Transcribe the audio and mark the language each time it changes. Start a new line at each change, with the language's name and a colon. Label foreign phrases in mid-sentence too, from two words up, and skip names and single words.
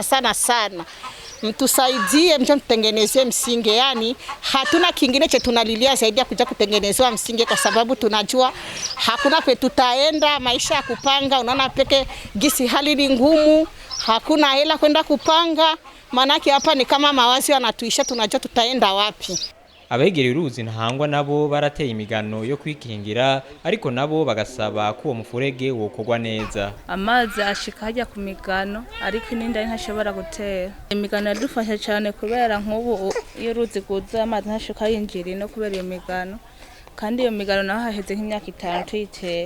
Swahili: Mtusaidie mje mtengenezee msinge, yani hatuna kingine che tunalilia zaidi ya kuja kutengenezewa msinge kwa sababu tunajua hakuna pe tutaenda, maisha ya kupanga unaona peke gisi hali ni ngumu, hakuna hela kwenda kupanga, manaki hapa ni kama mawazi yanatuisha tunajua tutaenda wapi.
Kinyarwanda: Abegereye uruzi ntahangwa nabo barateye imigano yo kwikingira ariko nabo bagasaba ko uwo mufurege wokorwa neza. Amazi ashika hajya ku migano ariko ininda ntashobora gutera. Imigano yadufasha cyane kubera nk'ubu iyo uruzi guza amazi ntashika yinjira no kubera iyo migano kandi iyo migano naho haheze nk'imyaka 5 tuyiteye.